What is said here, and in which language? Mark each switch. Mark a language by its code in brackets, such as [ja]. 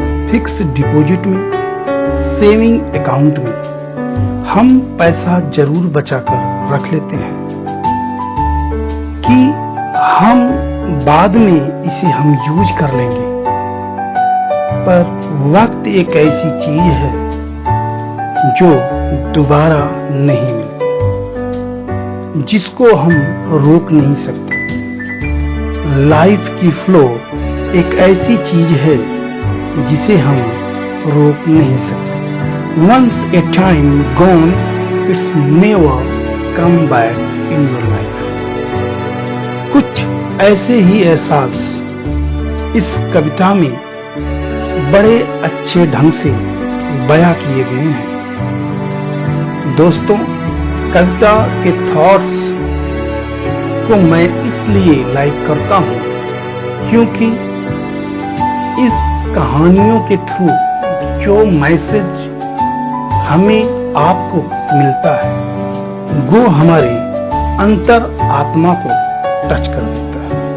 [hi] Fix deposit में, saving account में हम पैसा जरूर बचाकर रख लेते हैं कि हम बाद में इसे हम यूज कर लेंगे, पर वक्त एक ऐसी चीज है जो दोबारा नहीं मिलती, जिसको हम रोक नहीं सकते। लाइफ की फ्लो एक ऐसी चीज है जिसे हम रोक नहीं सकते। [en] Once a time gone, it's never come back in your life. [hi] कुछ ऐसे ही एहसास इस कविता में बड़े अच्छे ढंग से बयां किए गए हैं। दोस्तों, कविता के थॉट्स को मैं इसलिए लाइक करता हूं क्योंकि इस कहानियों के थ्रू जो मैसेज हमें आपको मिलता है वो हमारे अंतर आत्मा को टच कर देता है।